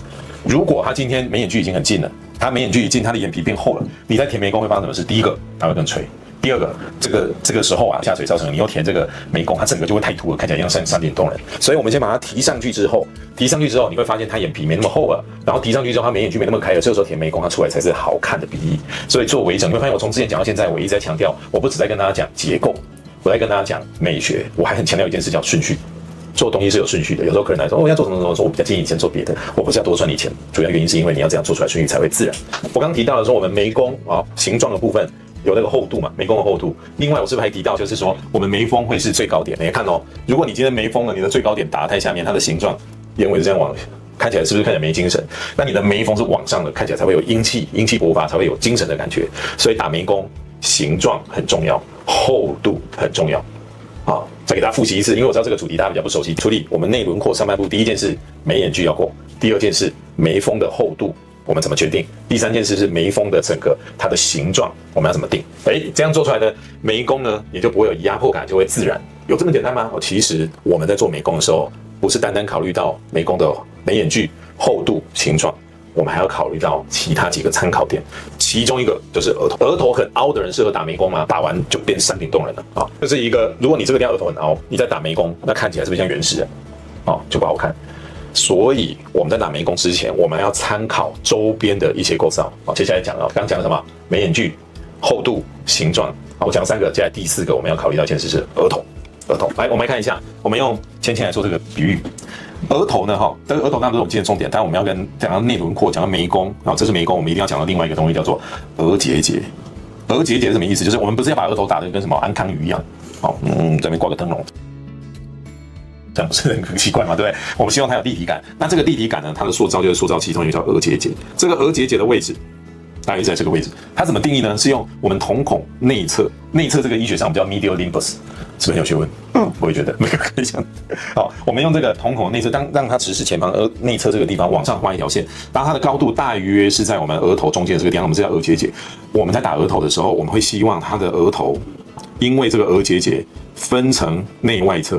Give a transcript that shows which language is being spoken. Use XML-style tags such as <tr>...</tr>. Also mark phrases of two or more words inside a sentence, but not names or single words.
<zh>如果他今天眉眼距已經很近了，他眉眼距一近，他的眼皮变厚了，你在填眉弓會發生什麼事？第一個，它會更垂；第二個，這個時候啊，下垂造成你又填這個眉弓，它整個就會太凸了，看起來像山頂洞人。所以我們先把它提上去之後，你會發現他眼皮沒那麼厚了，然後提上去之後，他眉眼距沒那麼開了，這個時候填眉弓，它出來才是好看的鼻翼。所以做微整，你會發現我從之前講到現在，我一直在強調，我不只在跟大家講結構，我在跟大家講美學，我還很強調一件事叫順序。做東西是有順序的，有時候客人來說，我要做什麼，說我比較建議你先做別的，我不是要多賺你錢，主要原因是因為你要這樣做出來順序才會自然。我剛提到的說，我們眉弓啊形狀的部分有那個厚度嘛，眉弓的厚度。另外我是不是還提到，就是說我們眉峰會是最高點？你看哦，如果你今天眉峰呢，你的最高點打得太下面，它的形狀眼尾是這樣往，看起來是不是看起來沒精神？那你的眉峰是往上的，看起來才會有英氣勃發，才會有精神的感覺。所以打眉弓形狀很重要，厚度很重要。好， 再給大家複習一次，因為我知道這個主題大家比較不熟悉。處理我們內輪廓上半部，第一件事眉眼距要夠，第二件事眉峰的厚度我們怎麼決定，第三件事是眉峰的整個它的形狀我們要怎麼定。這樣做出來的眉弓呢，也就不會有壓迫感，就會自然。有這麼簡單嗎？其實我們在做眉弓的時候，不是單單考慮到眉弓的眉眼距、厚度、形狀，我們還要考慮到其他幾個參考點。其中一個就是額頭，額頭很凹的人適合打眉弓嗎？打完就變山頂洞人了啊！這是一個，如果你這個地方額頭很凹，你在打眉弓，那看起來是不是像原始人？就不好看。所以我們在打眉弓之前，我們要參考周邊的一些構造。接下來講剛講了什麼？眉眼距、厚度、形狀。我講3個，接下來第4個我們要考慮到一件事是額頭。額頭，來我們來看一下，我們用芊芊來說這個比喻。額頭呢，這個額頭當然不是我們今天的重點，但我們要講到內輪廓，講到眉弓，這是眉弓，我們一定要講到另外一個東西，叫做額結節。額結節是什麼意思？就是我們不是要把額頭打得跟什麼安康魚一樣，這邊掛個燈籠，這樣不是很奇怪嗎？對不對？我們希望它有立體感。那這個立體感呢，它的塑造就是塑造其中一個叫額結節。這個額結節的位置大約在這個位置。它怎麼定義呢？是用我們瞳孔內側，內側這個醫學上我們叫</zh> <en>medial limbus。</en> <zh>是不是很有學問？我也覺得每個可以講。好，我們用這個瞳孔內側，讓它直視前方，而內側這個地方往上畫一條線，當它的高度大約是在我們額頭中間的這個地方，我們是叫額結節。我們在打額頭的時候，我們會希望它的額頭，因為這個額結節分成內外側。</zh>